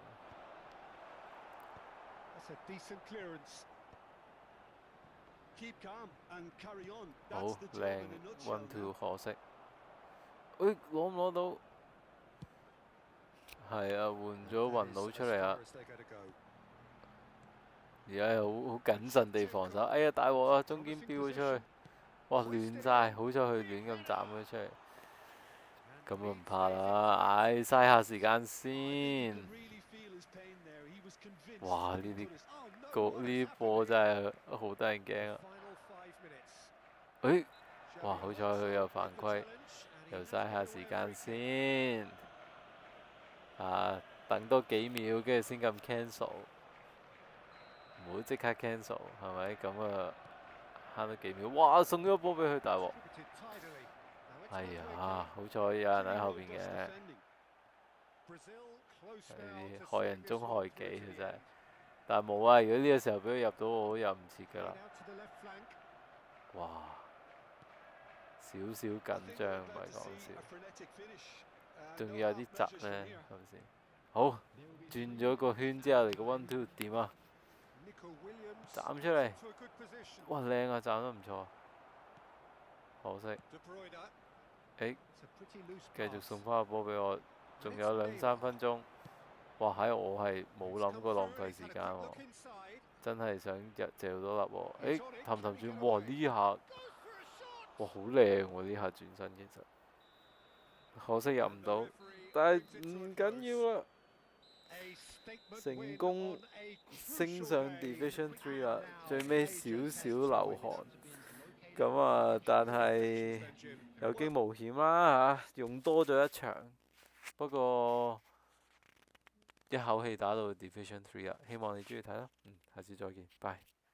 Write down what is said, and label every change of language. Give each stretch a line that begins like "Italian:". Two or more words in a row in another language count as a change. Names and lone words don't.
English: That's a decent clearance. Keep calm and carry on.
Cantonese: 好
English: That's the job
Cantonese: 靚
English: in a nutshell.
Cantonese: 1 2 可惜，誒攞唔攞到？係啊，換咗雲佬出嚟啊！
English: As they're going to go.
Cantonese: 而家又好謹慎地防守，哎呀大鑊啊！中間飆咗出去，哇亂晒，好彩佢亂咁斬咗出嚟，咁啊唔怕啦，唉嘥下時間先。哇！呢啲呢啲波真係好得人驚啊！
English: Final 5 minutes.
Cantonese: 誒，哇好彩佢有犯規，又嘥下時間先。啊，等多幾秒跟住先咁 cancel。唔好即刻 cancel 係咪？咁啊慳咗幾秒，哇！送咗個波俾佢大鑊，
English: Distributed tidily. Now it's
Cantonese: 哎
English: on
Cantonese: 呀，好彩有人喺後邊嘅，
English: Brazil close
Cantonese: 呢
English: now
Cantonese: 啲
English: to
Cantonese: 害
English: save
Cantonese: 人
English: this
Cantonese: 中
English: one
Cantonese: 害
English: through
Cantonese: 己
English: to
Cantonese: 佢
English: the
Cantonese: 真係
English: end.。
Cantonese: 但係冇啊！如果呢個時候俾佢入到，我入唔切㗎
English: Played
Cantonese: 啦。
English: out to the left flank.
Cantonese: 哇！少少緊張唔係講笑，仲要有啲窒呢，係咪先？好，轉咗個圈之後嚟個 1 2點啊！ Nico Williams 斬出嚟，
English: to a good position.
Cantonese: 哇靚啊，斬得唔錯，可惜。 De Bruyne. 誒，
English: It's a pretty loose
Cantonese: 繼續
English: pass.
Cantonese: 送翻個波俾我，仲有2、3分鐘。哇！喺我係冇諗過浪費時間喎，
English: Look inside.
Cantonese: 真係想借多粒喎。誒，氹轉，哇！呢下，哇好靚喎！呢下轉身其實，可惜入唔到，但係唔緊要啦，
English: A statement
Cantonese: 成
English: win
Cantonese: 功
English: on a
Cantonese: 升
English: crucial
Cantonese: 上
English: day.
Cantonese: Division 3 啦，
English: Now,
Cantonese: 最尾
English: major
Cantonese: 少
English: test
Cantonese: 流
English: for
Cantonese: 汗，
English: his
Cantonese: 咁啊，但係
English: then, Jim.
Cantonese: 有驚無險啦嚇，用多咗一場，不過一口氣打到 Division 3啦，希望你中意睇啦，下次再見，拜。